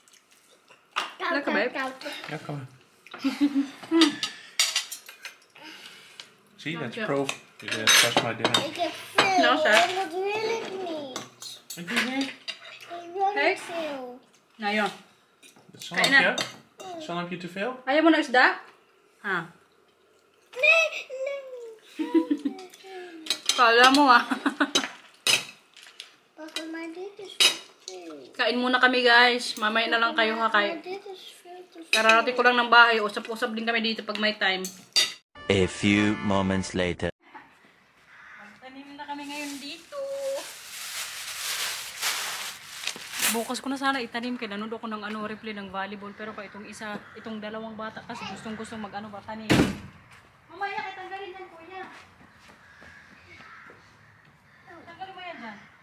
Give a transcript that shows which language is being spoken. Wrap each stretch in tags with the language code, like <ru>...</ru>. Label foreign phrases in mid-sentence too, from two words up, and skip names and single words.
<tl>Wala ka, babe?</tl> <nl>Ja, kom maar.</nl> <en>See, that's proof. You didn't touch my dinner.</en> <nl>Ik heb veel. Nou, zeg. En dat wil ik niet. Ik wil Hey. niet veel.</nl> <tl>Na yun.</tl> <nl>Het</nl> <tl>Kain na.</tl> <nl>zalmpje te veel?</nl> <tl>Ayaw mo na isda? Ha?</tl> <nl>Nee, nee.</nl> <tl>Kala mo ah.</tl> <nl>Papa, maar dit is veel.</nl> <tl>Kain muna kami guys. Mamaya na lang kayo ha.</tl> <nl>Maar dit is veel te veel.</nl> <tl>Kararating ko lang ng bahay. Usap-usap din kami dito pag may time.</tl> <en>A few moments later.</en> <tl>Tanim na kami ngayon dito. Bukas ko na sana itanim kaya nanood ako ng replay ng volleyball pero kaya itong dalawang bata kasi gustong mag tanim. Mamaya kaya tanggalin yan kuya. Tanggalin mo yan dyan.</tl>